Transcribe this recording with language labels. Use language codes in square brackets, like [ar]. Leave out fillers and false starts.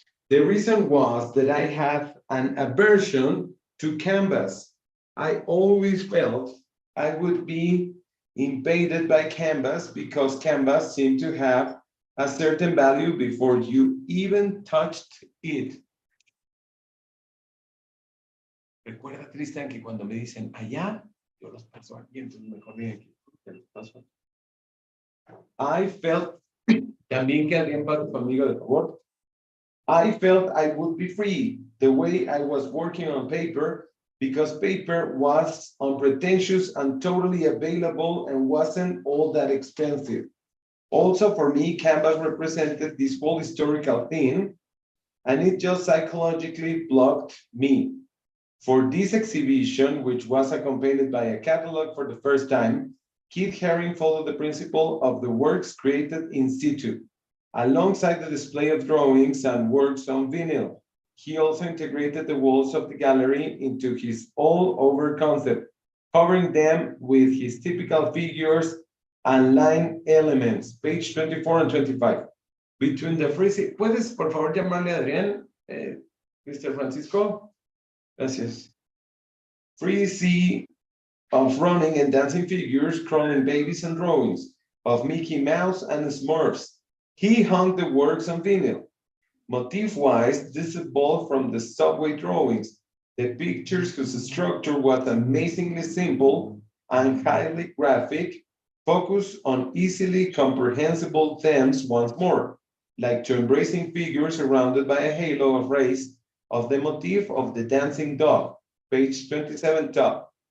[en] The reason was that I have an aversion to canvas. I always felt I would be invaded by canvas because canvas seemed to have a certain value before you even touched it. [es] Recuerda, Tristan, que cuando me dicen allá, yo los paso aquí, entonces mejor de aquí. [en] I felt, [es] también que alguien pase conmigo de favor. [en] I felt I would be free the way I was working on paper because paper was unpretentious and totally available and wasn't all that expensive. Also, for me, canvas represented this whole historical thing, and it just psychologically blocked me. For this exhibition, which was accompanied by a catalog for the first time, Keith Haring followed the principle of the works created in situ. Alongside the display of drawings and works on vinyl, he also integrated the walls of the gallery into his all-over concept, covering them with his typical figures and line elements, page 24 and 25. Between the freezing, [es] ¿puedes por favor llamarle a Adrián, Mr. Francisco? Gracias. [en] Freezing of running and dancing figures, crawling babies and drawings of Mickey Mouse and Smurfs. He hung the works on vinyl. Motif-wise, this evolved from the subway drawings, the pictures whose structure was amazingly simple and highly graphic, focus on easily comprehensible themes once more, like to embracing figures surrounded by a halo of rays of the motif of the dancing dog, page 27 top.